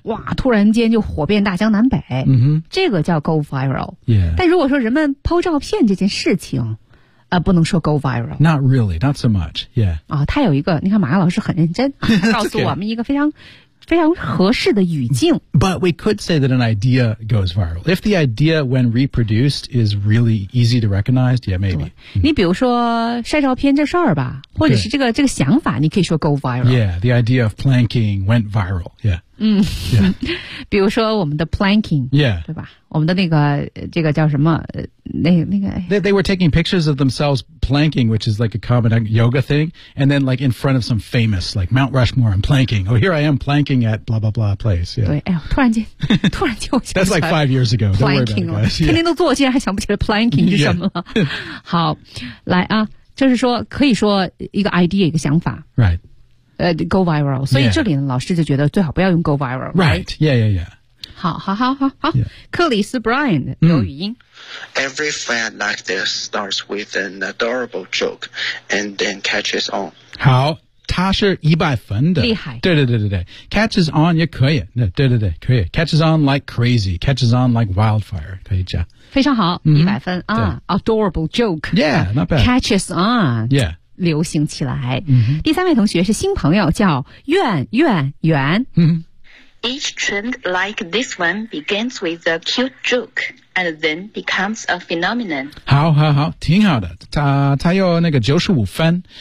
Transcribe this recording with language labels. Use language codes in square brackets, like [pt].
[zh] 哇突然间就火遍大江南北、 mm-hmm. 这个叫 go viral、 [en] yeah. [zh] 但如果说人们抛照片这件事情、不能说 go viral [en] Not really, not so much、yeah. [zh] 啊、他有一个你看马亚老师很认真、啊、告诉我们一个非常非常合适的语境 [en] But we could say that an idea goes viral If the idea when reproduced is really easy to recognize Yeah, maybe、 mm-hmm. [zh] 你比如说晒照片这事儿吧或者是这个、 [en] Good. [zh] 这个想法你可以说 go viral [en] Yeah, the idea of planking went viral Yeah, yeah. [zh] 比如说我们的 planking [en] Yeah [zh] 对吧我们的那个这个叫什么那个 [en] they were taking pictures of themselves planking which is like a common yoga thing and then like in front of some famous like Mount Rushmore and planking oh here I am planking at blah blah blah place、yeah. [zh] 对哎呦突然间我想起来 [en] that's like 5 years ago planking don't worry about it guys、 [zh] yeah. 天天都做竟然还想不起来 planking 是什么了、 [en] yeah. [zh] 好来啊就是说可以说一个 idea 一个想法 [en] right、 [zh] go viral 所以这里呢、 [en] yeah. [zh] 老师就觉得最好不要用 go viral right, [en] right. yeah yeah yeah [zh] 好 yeah. 克里斯 Brian 有语音、 [en] Every fad like this starts with an adorable joke and then catches on [zh] 好他是一百分的厉害对对对对对 [en] catches on [zh] 也可以对对对可以 [en] catches on like crazy catches on like wildfire [zh] 可以加非常好一百分、mm-hmm. 啊 adorable joke [en] yeah not bad catches on yeah [zh] 流行起来、 mm-hmm. 第三位同学是新朋友叫苑苑苑嗯、mm-hmm. [en] Each trend like this one begins with a cute joke and then becomes a phenomenon. [zh] 好好好挺好的他有那个95分。